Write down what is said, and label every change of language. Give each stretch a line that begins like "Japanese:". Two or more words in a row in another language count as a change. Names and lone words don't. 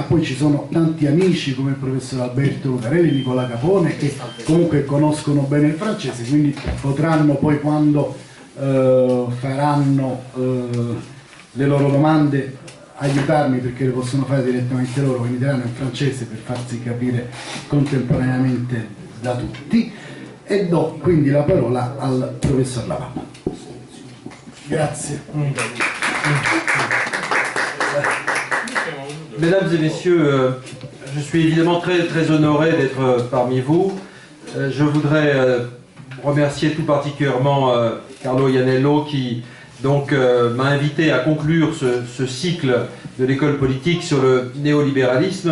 Italian: Poi ci sono tanti amici come il professor Alberto Lucarelli, Nicola Capone, che comunque conoscono bene il francese, quindi potranno poi, quando faranno le loro domande, aiutarmi, perché le possono fare direttamente loro in italiano e in francese per farsi capire contemporaneamente da tutti. E do quindi la parola al professor Laval. Grazie.
French: Mesdames et messieurs, je suis évidemment très honoré d'être parmi vous. Je voudrais remercier tout particulièrement Carlo Iannello qui donc m'a invité à conclure ce cycle de l'école politique sur le néolibéralisme.